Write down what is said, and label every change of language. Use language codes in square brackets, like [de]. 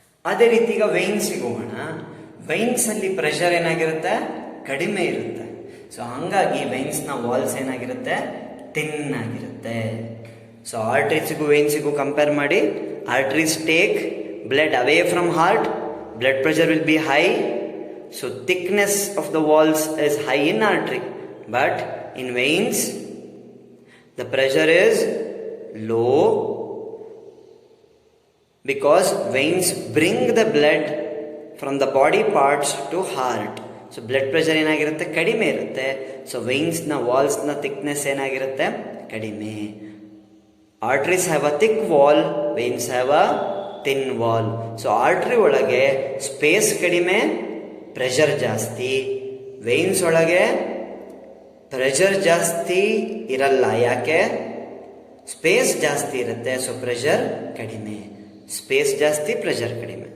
[kn] ಅದೇ ರೀತಿ ಈಗ ವೆಯಿನ್ಸಿಗೆ ಹೋಗೋಣ. ವೆಯಿನ್ಸ್ ಅಲ್ಲಿ ಪ್ರೆಷರ್ ಏನಾಗಿರುತ್ತೆ, ಕಡಿಮೆ ಇರುತ್ತೆ. ಸೊ ಹಂಗಾಗಿ ವೆಯಿನ್ಸ್ ನ ವಾಲ್ಸ್ ಏನಾಗಿರುತ್ತೆ, ಥಿನ್ ಆಗಿರುತ್ತೆ. ಸೊ ಆರ್ಟ್ರೀಸ್ಗೂ ವೆಯಿನ್ಸಿಗೂ ಕಂಪೇರ್ ಮಾಡಿ. [en] Arteries take blood away from heart, blood pressure will be high. So thickness of the walls is high in artery, but in veins the pressure is low because veins bring the blood from the body parts to heart. [kn] So blood pressure ಏನಾಗಿರುತ್ತೆ, ಕಡಿಮೆ ಇರುತ್ತೆ. So veins ನ walls ನ thickness ಏನಾಗಿರುತ್ತೆ, ಕಡಿಮೆ. [en] arteries have a thick wall, veins have a thin wall. [kn] So artery ಒಳಗೆ space ಕಡಿಮೆ, pressure ಜಾಸ್ತಿ. veins ಒಳಗೆ ಪ್ರೆಷರ್ ಜಾಸ್ತಿ ಇರಲ್ಲ, ಯಾಕೆ, ಸ್ಪೇಸ್ ಜಾಸ್ತಿ ಇರುತ್ತೆ. ಸೊ ಪ್ರೆಷರ್ ಕಡಿಮೆ, ಸ್ಪೇಸ್ ಜಾಸ್ತಿ, ಪ್ರೆಷರ್ ಕಡಿಮೆ.